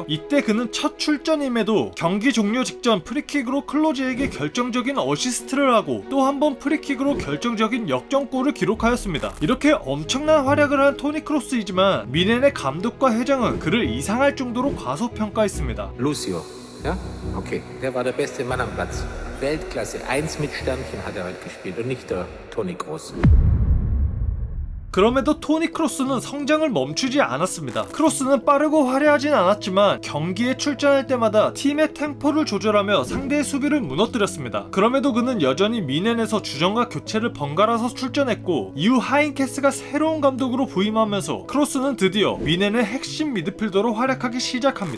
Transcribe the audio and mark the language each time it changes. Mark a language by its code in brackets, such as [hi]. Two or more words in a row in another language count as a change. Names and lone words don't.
[ko] 이때 그는 첫 출전임에도 경기 종료 직전 프리킥으로 클로즈에게 결정적인 어시스트를 하고 또 한 번 프리킥으로 결정적인 역전골을 기록하였습니다. 이렇게 엄청난 활약을 한 토니 크로스이지만 뮌헨의 감독과 회장은 그를 이상할 정도로 과소평가했습니다. [de] Lucio, ja? Okay. Der war der beste Mann am Platz. Weltklasse. 1 mit Sternchen hat er heute gespielt und nicht der Toni Kroos. [ko] 그럼에도 토니 크로스는 성장을 멈추지 않았습니다. 크로스는 빠르고 화려하진 않았지만 경기에 출전할 때마다 팀의 템포를 조절하며 상대의 수비를 무너뜨렸습니다. 그럼에도 그는 여전히 뮌헨에서 주전과 교체를 번갈아서 출전했고, 이후 하인케스가 새로운 감독으로 부임하면서 크로스는 드디어 뮌헨의 핵심 미드필더로 활약하기 시작합니다.